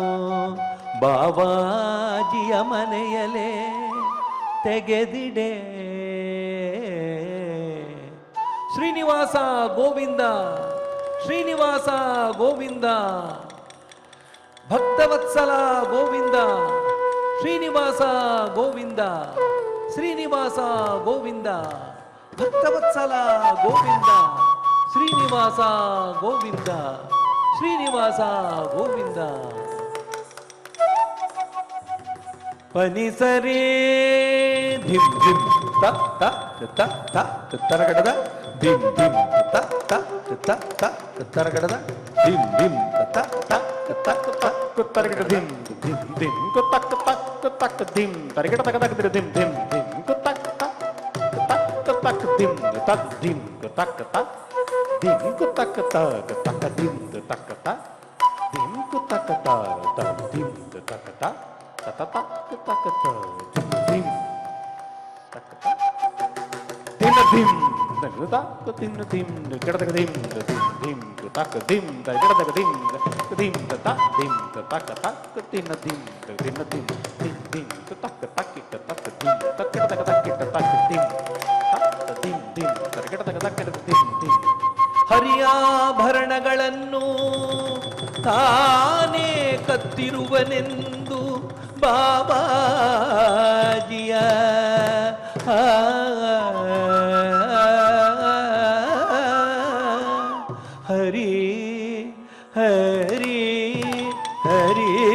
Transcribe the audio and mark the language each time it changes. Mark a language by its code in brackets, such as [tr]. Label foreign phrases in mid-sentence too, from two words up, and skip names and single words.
[kn] ಬಾಬಾಜಿಯ ಮನೆಯಲೇ ತೆಗೆದಿಡೆ ಶ್ರೀನಿವಾಸ ಗೋವಿಂದ ಶ್ರೀನಿವಾಸ ಗೋವಿಂದ ಭಕ್ತವತ್ಸಲ ಗೋವಿಂದ ಶ್ರೀನಿವಾಸ ಗೋವಿಂದ ಶ್ರೀನಿವಾಸ ಗೋವಿಂದ ಭಕ್ತವತ್ಸಲ ಗೋವಿಂದ ಶ್ರೀನಿವಾಸ ಗೋವಿಂದ ಶ್ರೀನಿವಾಸ ಗೋವಿಂದ ಪನಿಸರೇ ಧಿಂ ಧಿಂ ತ ತ ತ ತ ತರಗಡದ ಧಿಂ ಧಿಂ ತ ತ ತ ತ ತರಗಡದ ಧಿಂ ಧಿಂ ತ ತ ತ ತ ತರಗಡ ಧಿಂ ಧಿಂ ಧಿಂ ತಕ್ ತಕ್ ತಕ್ ಧಿಂ ತರಗಡ ತಕ ತಕ ಧಿಂ ಧಿಂ ಧಿಂ ತಕ್ ತಕ್ dim tak dim tak tak dim tak tak tak dim tak tak dim tak tak tak dim tak tak ta ta ta ta ta dim tak tak dim dim ta dim dim kedaka dim dim tak dim kedaka dim dim ta dim tak tak dim dim dim dim dim tak tak tak dim tak kedaka tak dim dim dim kedaka tak dim dim ಹರಿಯಾಭರಣಗಳನ್ನು ತಾನೇ ಕತ್ತಿರುವನೆಂದು ಬಾಬಾಜಿಯ ಹರಿ ಹರಿ ಹರಿ